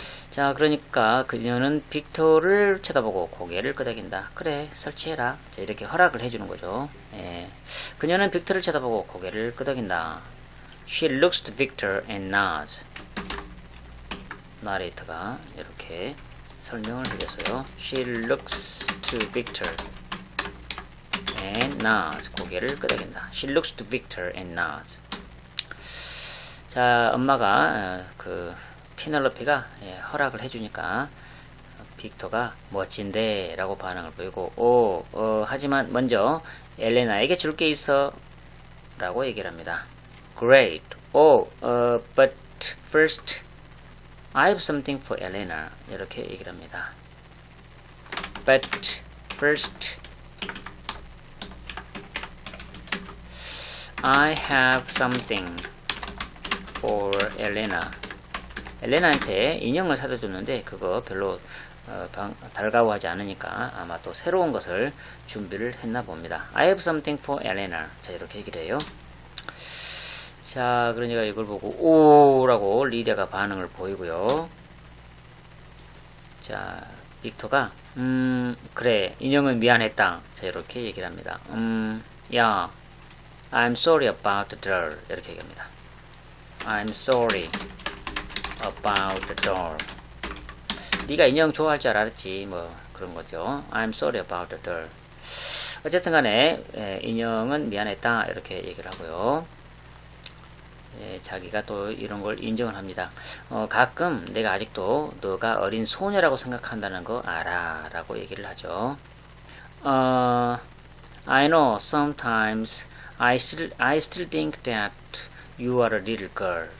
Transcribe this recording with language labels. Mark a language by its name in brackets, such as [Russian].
[Korean] 자, 그러니까 그녀는 빅토를 쳐다보고 고개를 끄덕인다. 그래, 설치해라. 자, 이렇게 허락을 해주는 거죠. 그녀는 빅토를 쳐다보고 고개를 끄덕인다. [English] She looks to Victor and nods. [Korean] 나레이터가 이렇게 설명을 해줬어요. [English] She looks to Victor and nods. [Korean] 고개를 끄덕인다. [English] She looks to Victor and nods. [Korean] 자, 엄마가 그 피넬로피가 허락을 해주니까 빅터가 멋진데 라고 반응을 보이고, 하지만 먼저 엘레나에게 줄 게 있어 라고 얘기를 합니다. [English] Great. But first I have something for Elena. [Korean] 이렇게 얘기를 합니다. [English] But first I have something for Elena. [Korean] 엘레나한테 인형을 사다 줬는데 그거 별로 달가워하지 않으니까 아마 또 새로운 것을 준비를 했나 봅니다. [English] I have something for Elena. [Korean] 자, 이렇게 얘기를 해요. 자, 그러니까 이걸 보고 오라고 리디아가 반응을 보이고요. 자, 빅터가 그래, 인형은 미안했다. 자, 이렇게 얘기를 합니다. [English] 야, I'm sorry about the doll. [Korean] 이렇게 얘기합니다. [English] I'm sorry about the doll. [Korean] 네가 인형 좋아할 줄 알았지. 뭐 그런 거죠. [English] I'm sorry about the doll. [Korean] 어쨌든 간에 인형은 미안했다. 이렇게 얘기를 하고요. 자기가 또 이런 걸 인정을 합니다. 가끔 내가 아직도 너가 어린 소녀라고 생각한다는 거 알아 라고 얘기를 하죠. [English] I know sometimes I still think that you are a little girl.